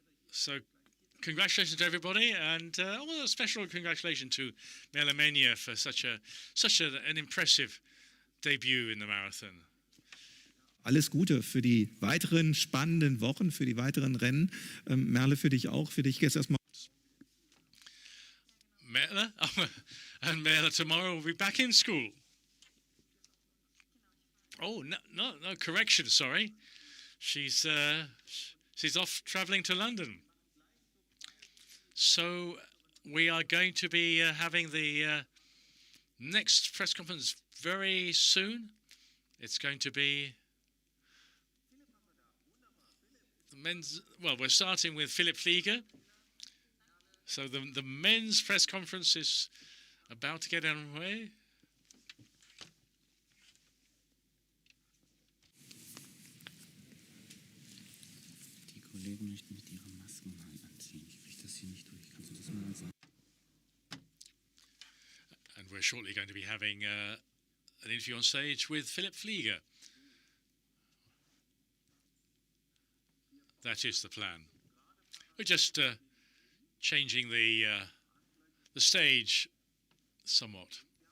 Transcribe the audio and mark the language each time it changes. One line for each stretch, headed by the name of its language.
English: So congratulations to everybody, and a special congratulations to Melamenia for such an impressive debut in the marathon.
German: Alles Gute für die weiteren spannenden Wochen, für die weiteren Rennen. Merle, für dich auch. Für dich jetzt erstmal. Merle?
English: And Merle tomorrow will be back in school. Oh, no, correction, sorry. She's off traveling to London. So we are going to be having the next press conference very soon. It's going to be the men's, well, we're starting with Philipp Flieger. So the men's press conference is about to get underway.
German: Die Kollegen möchten mit ihren Masken mal anziehen. Ich kriege das hier nicht durch. Kannst du das mal sagen?
English: And we're shortly going to be having an interview on stage with Philipp Flieger. That is the plan. We're just changing the stage somewhat.